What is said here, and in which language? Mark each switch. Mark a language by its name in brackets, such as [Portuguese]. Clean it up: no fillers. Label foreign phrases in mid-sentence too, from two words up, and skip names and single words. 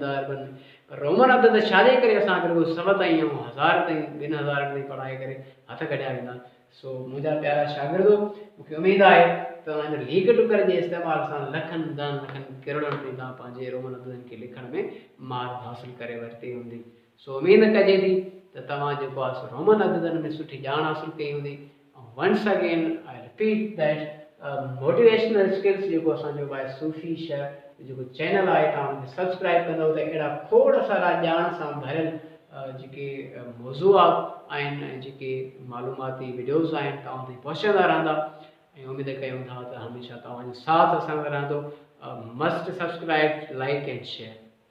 [Sindhi] 10 अरबनि पर रोमन अदद छाजे करे असांखे रुगो 100 ताईं ऐं 1000 ताईं 2000 ताईं पढ़ाए करे हथ कढिया वेंदा सो मुंहिंजा प्यारा शागिर्दो मूंखे उमेदु आहे तव्हांजो लीक टुकर जे इस्तेमाल सां लखनि 10 लखनि करोड़नि में तव्हां पंहिंजे रोमन अददनि खे लिखण में मार हासिल करे वरिती हूंदी सो उमेद कजे थी त तव्हां जेको आहे सो रोमन अददनि में सुठी ॼाण हासिल कई हूंदी ऐं [English] once again I repeat that motivational skills [Sindhi] जेको असांजो आहे सूफ़ी शहर जेको चैनल आहे तव्हां हुनखे सब्सक्राइब कंदव त अहिड़ा खोड़ सारा ॼाण सां भरियल जेके मौज़ूआत आहिनि ऐं जेके मालूमाती वीडियोज़ आहिनि तव्हां ताईं पहुचंदा रहंदा ऐं उमेद कयूं था त हमेशह तव्हांजो साथ असां सां रहंदो [English] must subscribe like and share.